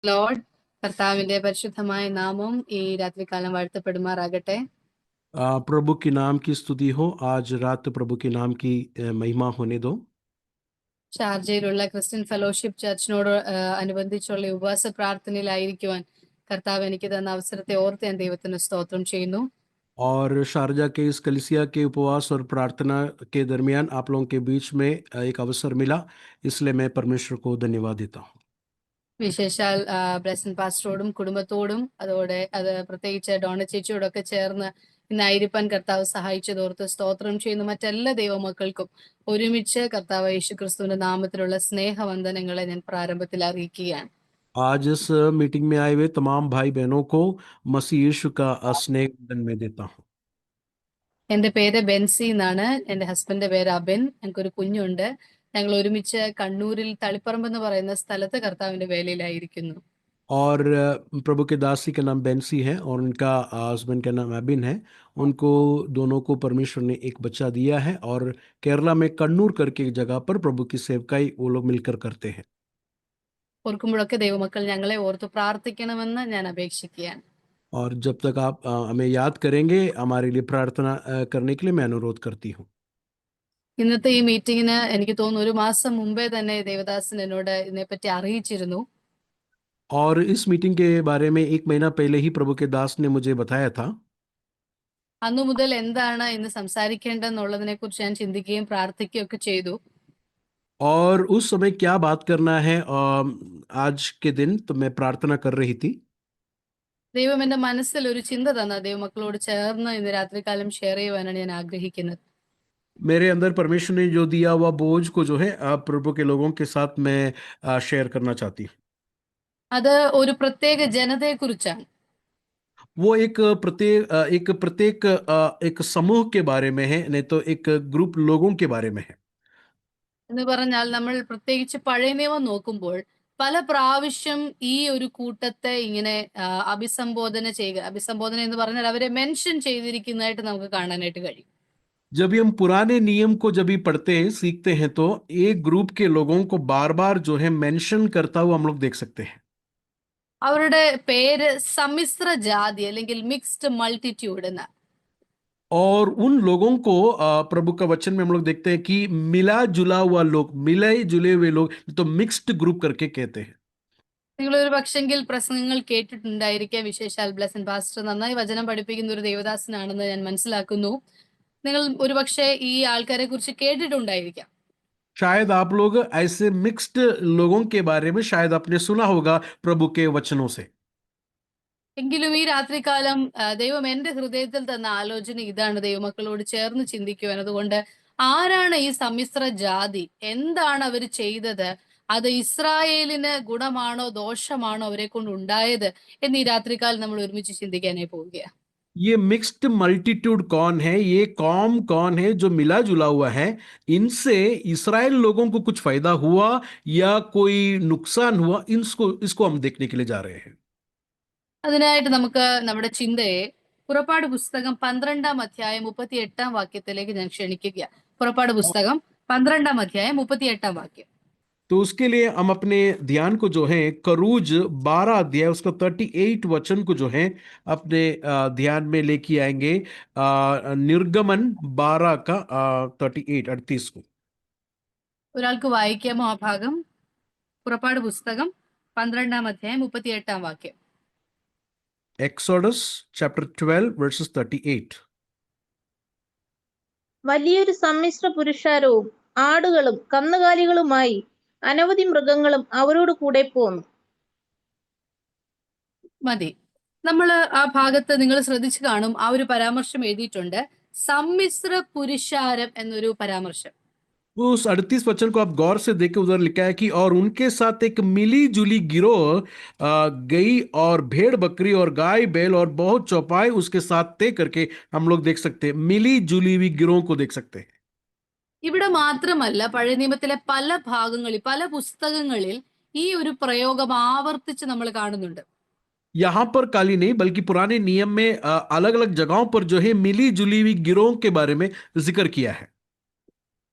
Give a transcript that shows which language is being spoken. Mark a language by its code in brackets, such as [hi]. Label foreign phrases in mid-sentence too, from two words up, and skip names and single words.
[ml] ലോർഡ്. കർത്താവിന്റെ പരിശുദ്ധമായ നാമം ഈ രാത്രികാലം വാഴ്ത്തപ്പെടുമാറാകട്ടെ. [hi] प्रभु के नाम की स्तुति हो। आज रात प्रभु के नाम की महिमा होने दो। [ml] ഷാർജയിലുള്ള ക്രിസ്ത്യൻ ഫെലോഷിപ്പ് ചർച്ചിനോട് അനുബന്ധിച്ചുള്ള ഉപവാസ പ്രാർത്ഥനയിലായിരിക്കുവാൻ കർത്താവ് എനിക്ക് തന്ന അവസരത്തെ ഓർത്ത് ഞാൻ ദൈവത്തിന് സ്തോത്രം ചെയ്യുന്നു. [hi] और शारजा के इस कलीसिया के उपवास और प्रार्थना के दरमियान आप लोगों के बीच में एक अवसर मिला, इसलिए मैं परमेश्वर को धन्यवाद देता हूँ। [ml] വിശേഷാൽ ബ്ലെസൻ പാസ്റ്ററോടും കുടുംബത്തോടും അതോടെ പ്രത്യേകിച്ച് ഡോണ ചേച്ചിയോടൊക്കെ ചേർന്ന് ഇന്നായിരിക്കാൻ കർത്താവ് സഹായിച്ചതോർത്ത് സ്തോത്രം ചെയ്യുന്നു. മറ്റെല്ലാ ദൈവമക്കൾക്കും ഒരുമിച്ച് കർത്താവ് യേശുക്രിസ്തുവിന്റെ നാമത്തിലുള്ള സ്നേഹവന്ദനങ്ങളെ ഞാൻ പ്രാരംഭത്തിൽ അറിയിക്കുകയാണ്. [hi] आज इस मीटिंग में आए हुए तमाम भाई बहनों को मसीह यीशु का स्नेह वंदन में देता हूँ। [ml] എന്റെ പേര് ബെൻസി എന്നാണ്. എന്റെ ഹസ്ബൻഡിന്റെ പേര് അബിൻ. ഞങ്ങൾക്കൊരു കുഞ്ഞുണ്ട്. ഞങ്ങൾ ഒരുമിച്ച് കണ്ണൂരിൽ തളിപ്പറമ്പ് എന്ന് പറയുന്ന സ്ഥലത്ത് കർത്താവിന്റെ വേലയിലായിരിക്കുന്നു. [hi] और प्रभु के दासी का नाम बेंसी है और उनका हस्बैंड का नाम अबिन है। उनको दोनों को परमेश्वर ने एक बच्चा दिया है और केरला में कन्नूर करके एक जगह पर प्रभु की सेवकाई वो लोग मिलकर करते हैं। [ml] ഓർക്കുമ്പോഴൊക്കെ ദൈവമക്കൾ ഞങ്ങളെ ഓർത്ത് പ്രാർത്ഥിക്കണമെന്ന് ഞാൻ അപേക്ഷിക്കുകയാണ്. [hi] और जब तक आप हमें याद करेंगे, हमारे लिए प्रार्थना करने के लिए मैं अनुरोध करती हूँ। [ml] ഇന്നത്തെ ഈ മീറ്റിങ്ങിന് എനിക്ക് തോന്നുന്നു ഒരു മാസം മുമ്പേ തന്നെ ദേവദാസൻ എന്നോട് ഇതിനെപ്പറ്റി അറിയിച്ചിരുന്നു. [hi] और इस मीटिंग के बारे में 1 महीना पहले ही प्रभु के दास ने मुझे बताया था। [ml] അന്നു മുതൽ എന്താണ് ഇന്ന് സംസാരിക്കേണ്ടതെന്നുള്ളതിനെ കുറിച്ച് ഞാൻ ചിന്തിക്കുകയും പ്രാർത്ഥിക്കുകയൊക്കെ ചെയ്തു. [hi] और उस समय क्या बात करना है आज के दिन, तो मैं प्रार्थना कर रही थी। [ml] ദൈവം എന്റെ മനസ്സിൽ ഒരു ചിന്ത തന്ന ദൈവമക്കളോട് ചേർന്ന് ഇന്ന് രാത്രികാലം ഷെയർ ചെയ്യുവാനാണ് ഞാൻ ആഗ്രഹിക്കുന്നത്. [hi] मेरे अंदर परमेश्वर ने जो दिया हुआ बोझ को जो है प्रभु के लोगों के साथ मैं शेयर करना चाहती हूँ। [ml] അത് ഒരു പ്രത്യേക ജനതയെ കുറിച്ചാണ്. [hi] वो एक समूह के बारे में है, नहीं तो एक ग्रुप लोगों के बारे में है। [ml] എന്ന് പറഞ്ഞാൽ നമ്മൾ പ്രത്യേകിച്ച് പഴയ നിയമം നോക്കുമ്പോൾ പല പ്രാവശ്യം ഈ ഒരു കൂട്ടത്തെ ഇങ്ങനെ അഭിസംബോധന ചെയ്യുക. അഭിസംബോധന എന്ന് പറഞ്ഞാൽ അവരെ മെൻഷൻ ചെയ്തിരിക്കുന്നതായിട്ട് നമുക്ക് കാണാനായിട്ട് കഴിയും. [hi] जब भी हम पुराने नियम को जब भी पढ़ते हैं, सीखते हैं, तो एक ग्रुप के लोगों को बार बार जो है मेंशन करता हुआ हम लोग देख सकते हैं। [ml] അവരുടെ പേര് സമ്മിശ്ര ജാതി അല്ലെങ്കിൽ [en] mixed multitude [ml] എന്ന. [hi] और उन लोगों को प्रभु का वचन में हम लोग देखते हैं कि मिला जुला हुआ लोग, मिले जुले हुए लोग, तो [en] mixed group [hi] करके कहते हैं। [ml] നിങ്ങൾ ഒരു പക്ഷെങ്കിൽ പ്രസംഗങ്ങൾ കേട്ടിട്ടുണ്ടായിരിക്കാം. വിശേഷാൽ ബ്ലെസൻ പാസ്റ്റർ നന്നായി വചനം പഠിപ്പിക്കുന്ന ഒരു ദേവദാസനാണെന്ന് ഞാൻ മനസ്സിലാക്കുന്നു. നിങ്ങൾ ഒരുപക്ഷെ ഈ ആൾക്കാരെ കുറിച്ച് കേട്ടിട്ടുണ്ടായിരിക്കാം. [hi] शायद आप लोग ऐसे मिक्स्ड लोगों के बारे में शायद आपने सुना होगा प्रभु के वचनों से। [ml] എങ്കിലും ഈ രാത്രികാലം ദൈവം എന്റെ ഹൃദയത്തിൽ തന്ന ആലോചന ഇതാണ്, ദൈവമക്കളോട് ചേർന്ന് ചിന്തിക്കുവാൻ. അതുകൊണ്ട് ആരാണ് ഈ സമ്മിശ്ര ജാതി? എന്താണ് അവർ ചെയ്തത്? അത് ഇസ്രായേലിന് ഗുണമാണോ ദോഷമാണോ അവരെ കൊണ്ട് ഉണ്ടായത് എന്ന് ഈ രാത്രികാലം നമ്മൾ ഒരുമിച്ച് ചിന്തിക്കാനായി പോവുകയാണ്. [hi] ये [en] mixed multitude [hi] कौन है, ये कौम कौन है जो मिला जुला हुआ है, इनसे इसराइल लोगों को कुछ फायदा हुआ या कोई नुकसान हुआ, इसको हम देखने के लिए जा रहे हैं। [ml] അതിനായിട്ട് നമുക്ക് നമ്മുടെ ചിന്തയെ പുറപ്പാട് പുസ്തകം 12-ാം അധ്യായം 38-ാം വാക്യത്തിലേക്ക് ഞാൻ ക്ഷണിക്കുക. പുറപ്പാട് പുസ്തകം 12-ാം അധ്യായം 38-ാം വാക്യം. [hi] तो उसके लिए हम अपने ध्यान को जो है करूज 12 अध्याय उसका 38 वचन को जो है अपने ध्यान में लेके आएंगे। निर्गमन 12 का 38 को [ml] ഒരാൾക്ക് വായിക്കാമോ ആ ഭാഗം? പുറപ്പാട് പുസ്തകം 12-ാം അധ്യായം 38-ാം വാക്യം. [en] Exodus chapter 12 verses 38. [ml] വലിയൊരു സമ്മിശ്ര പുരുഷാരവും ആടുകളും കന്നുകാലികളുമായി അനവധി മൃഗങ്ങളും അവരോട് കൂടെ പോന്നു. മതി. നമ്മൾ ആ ഭാഗത്ത് നിങ്ങൾ ശ്രദ്ധിച്ചു കാണും, ആ ഒരു പരാമർശം എഴുതിയിട്ടുണ്ട്, സമ്മിശ്ര പുരുഷാരം എന്നൊരു പരാമർശം. [hi] उस 38 वचन को आप गौर से देखें, उधर लिखा है कि और उनके साथ एक मिली जुली गिरोह गई और भेड़ बकरी और गाय बैल और बहुत चौपाई उसके साथ तय करके हम लोग देख सकते हैं। मिली जुली हुई गिरोह को देख सकते हैं। [ml] ഇവിടെ മാത്രമല്ല, പഴയ നിയമത്തിലെ പല ഭാഗങ്ങളിൽ പല പുസ്തകങ്ങളിൽ ഈ ഒരു പ്രയോഗം ആവർത്തിച്ച് നമ്മൾ കാണുന്നുണ്ട്. [hi] यहाँ पर काली नहीं बल्कि पुराने नियम में अलग अलग जगहों पर जो है मिली जुली हुई गिरोह के बारे में जिक्र किया है।